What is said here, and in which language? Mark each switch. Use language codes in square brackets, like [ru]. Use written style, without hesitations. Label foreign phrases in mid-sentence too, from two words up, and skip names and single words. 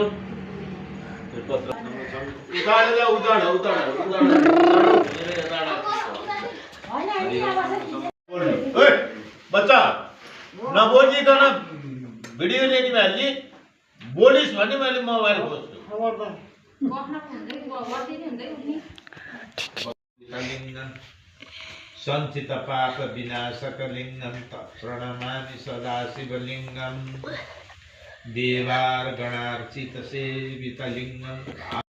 [ne] बेलपत्र बच्चा नबोलिकन भिडियो लिने भए बोलिस् भने मैले मोबाइल खोज्छु। [sa] सञ्चित पाप विनाशक लिङ्गम प्रणमामि सदा शिवलिङ्गम देवार्गणार्चित सेवित लिङ्गम।